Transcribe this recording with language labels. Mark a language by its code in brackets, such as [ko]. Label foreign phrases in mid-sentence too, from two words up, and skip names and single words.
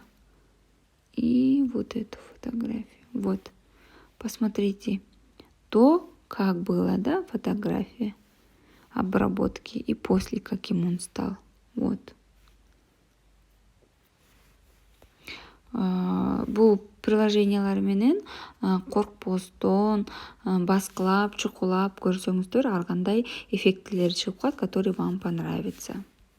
[ru] И вот эту фотографию. Вот. Посмотрите. До, как было, да, фотография обработки. И после, каким он стал. Вот. [ky] Бұл приложениялар менен коркпостон баскылап, чукулап көрсөңүздөр ар кандай эффектилер чыгып калат, [ru] которые вам понравится.